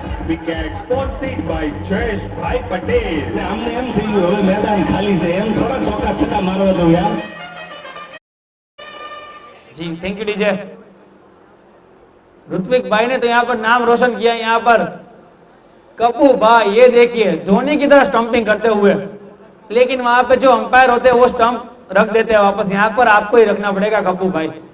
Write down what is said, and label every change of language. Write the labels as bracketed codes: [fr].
[en] Wicket sponsored by Jayesh Bhai Patel. [hi] हमने M C [gu] હવે મેદાન ખાલી છે એમ થોડા ચોકા છક્કા મારવા દઉં યાર. [hi] जी थैंक यू डीजे। ऋत्विक भाई ने तो यहाँ पर नाम रोशन किया। यहाँ पर कपूर भाई ये देखिए धोनी की तरह स्टंपिंग करते हुए, लेकिन वहां पे जो अंपायर होते हैं वो स्टंप रख देते हैं वापस। यहाँ पर आपको ही रखना पड़ेगा कपूर भाई।